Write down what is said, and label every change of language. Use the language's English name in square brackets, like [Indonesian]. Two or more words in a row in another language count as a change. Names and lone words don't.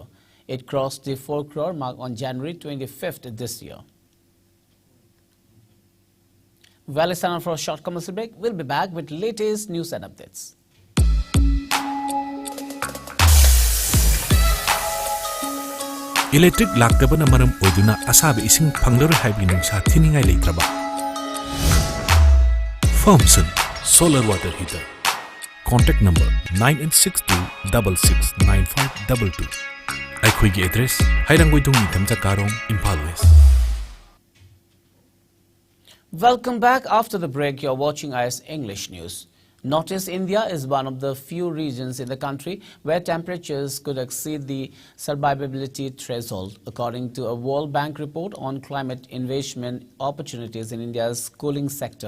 [English] It crossed the 4 crore mark on January 25th this year. Well, it's time for a short commercial break. We'll be back with latest news and updates. [Manipuri] Electric laktabana maram oiduna asabi ising phanglaro haibi nungsa thiningai leitraba. Firmson Solar Water Heater. [English] Contact number 9862669522. [Manipuri] Aikhoigi address Hairangoidung Nithamja Karong, Impal West. [English] Welcome back. After the break, you're watching IS English News. Northeast India is one of the few regions in the country where temperatures could exceed the survivability threshold, according to a World Bank report on climate investment opportunities in India's cooling sector.